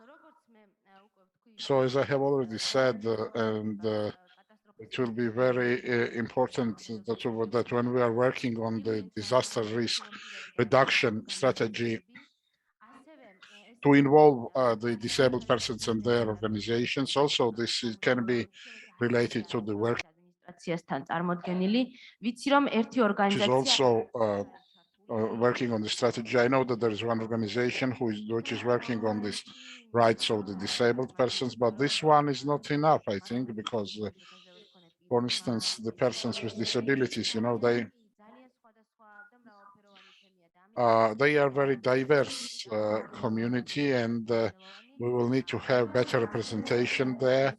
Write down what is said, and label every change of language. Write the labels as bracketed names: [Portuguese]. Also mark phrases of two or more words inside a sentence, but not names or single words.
[English] So as I have already said, and it will be very important that when we are working on the disaster risk reduction strategy, to involve the disabled persons and their organizations. Also, can be related to the work, [Georgian] ადმინისტრაციასთან წარმოდგენილი, ვიცი რომ ერთი [English] which is [Georgian] ორგანიზაცია [English] also working on the strategy. I know that there is one organization which is working on this rights of the disabled persons, but this one is not enough, I think, because, for instance, the persons with disabilities, they are very diverse community, and we will need to have better representation there.